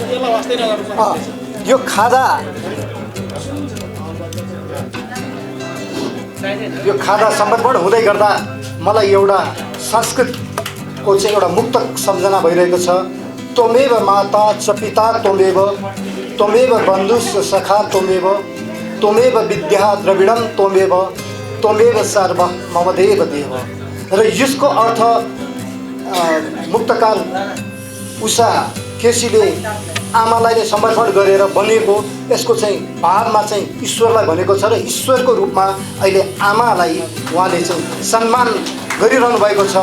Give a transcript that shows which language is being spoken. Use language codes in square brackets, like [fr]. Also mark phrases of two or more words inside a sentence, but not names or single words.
[ne] यो खादा समर्पण हुँदै गर्दा मलाई एउटा संस्कृतको चाहिँ एउटा मुक्तक सम्झना भइरहेको छ। [sa] त्वमेव माता च पिता त्वमेव त्वमेव बन्धुश्च सखा त्वमेव त्वमेव विद्या द्रविडं त्वमेव त्वमेव सर्वः मम देव देव। [ne] र यसको अर्थ मुक्तकार उषा केसीले आमालाई नै समर्पण गरेर बनिएको यसको चाहिँ भावमा चाहिँ ईश्वरलाई भनेको छ र ईश्वरको रूपमा अहिले आमालाई उहाँले चाहिँ सम्मान गरिरहनु भएको छ।